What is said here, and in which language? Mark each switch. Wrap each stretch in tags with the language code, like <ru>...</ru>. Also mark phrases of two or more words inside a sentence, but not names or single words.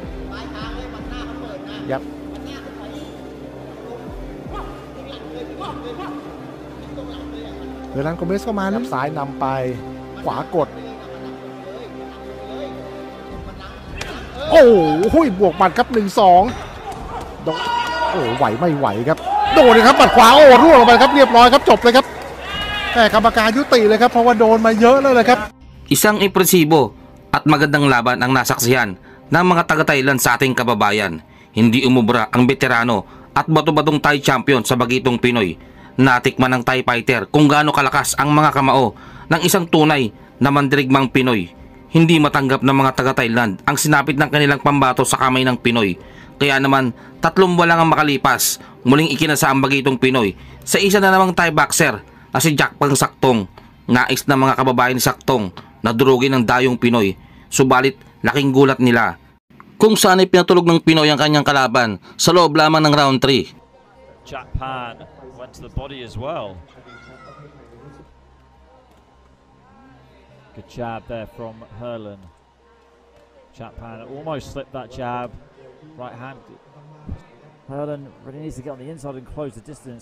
<th>ยับเฮอร์นันโกเมสก็มาน้ำสายนำไปขวากดโอ้โหบวกหมัดครับ1-2โดนโอ้ไหวไม่ไหวครับโดนเลยครับหมัดขวาโอ้ร่วงลงไปครับเรียบร้อยครับจบเลยครับแต่กรรมการยุติเลยครับเพราะว่าโดนมาเยอะเลยครับ</th> <tl>Isang impresibo at magandang laban ang nasaksihan ng mga taga-Thailand sa ating kababayan. Hindi umubra ang veterano at bato-batong Thai champion sa bagitong Pinoy. Natikman ng Thai fighter kung gaano kalakas ang mga kamao ng isang tunay na mandirigmang Pinoy. Hindi matanggap ng mga taga-Thailand ang sinapit ng kanilang pambato sa kamay ng Pinoy. Kaya naman 3 buwan lang ang makalipas, muling ikinasa ang bagitong Pinoy sa isa na namang Thai boxer na si Jakpan Saktong. Nais na mga kababayan ni Saktong na durugin ng dayong Pinoy, subalit laking gulat nila kung saan ay pinatulog ng Pinoy ang kanyang kalaban sa loob lamang ng round 3.</tl> <en>Jakpan went to the body as well. Good jab there from Herlin. Jakpan almost slipped that jab. Right hand. Herlin really needs to get on the inside and close the distance.</en>